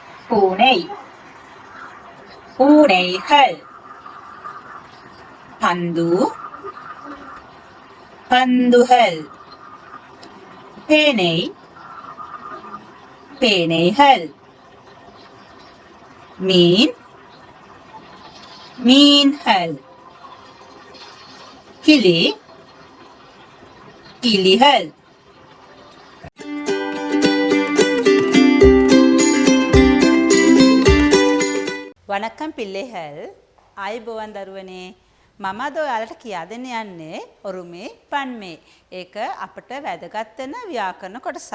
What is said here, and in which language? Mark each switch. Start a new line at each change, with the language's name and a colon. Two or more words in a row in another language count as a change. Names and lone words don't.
Tamil: பூனை பூனைகள் பந்து பந்துகள் பேனை பேனைகள் மீன் மீன்கள் கிளி கிளிகள் வணக்கம் பிள்ளைகள்
Sinhala: ආයුබෝවන් දරුවනේ මම අද ඔයාලට කියා දෙන්න යන්නේ
Tamil: ஒருமை பன்மை.
Sinhala: ඒක අපට වැදගත් වෙන ව්‍යාකරණ කොටස.